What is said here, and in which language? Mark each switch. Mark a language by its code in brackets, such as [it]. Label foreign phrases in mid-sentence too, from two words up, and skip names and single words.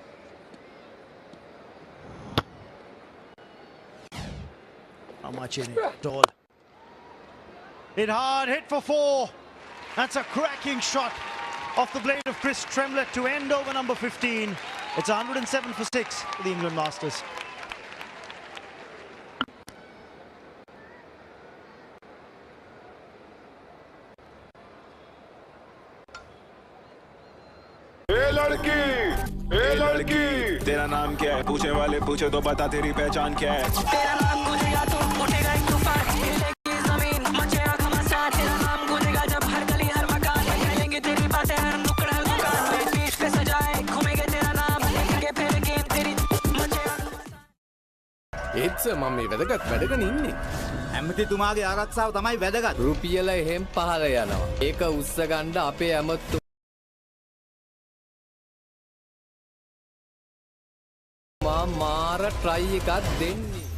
[en] How much in it? All. Hit hard, hit for 4. That's a cracking shot off the blade of Chris Tremlett to end over number 15. It's 107 for 6 for the England Masters. [hi] ए लड़की तेरा नाम क्या है पूछे वाले पूछे तो बता तेरी पहचान क्या है तेरा नाम गूंजेगा तो उठेगा एक तूफान हिलेगी जमीन मचेगा घमासान तेरा नाम गूंजेगा जब हर गली हर मकान हिलेंगे तेरी बातें हर नुक्कड़ हर दुकान बीच पे सजाए घूमेंगे तेरा नाम लेंगे फिर गेम तेरी मचेगा [si] It's මම මේ වැදගත් වැඩගෙන ඉන්නේ. ඇමතිතුමාගේ ආරක්ෂාව තමයි වැදගත්. රුපියල එහෙම් පහළ යනවා. ඒක උස්ස ගන්න අපේ ඇමතු මාර try එකක් දෙන්නේ.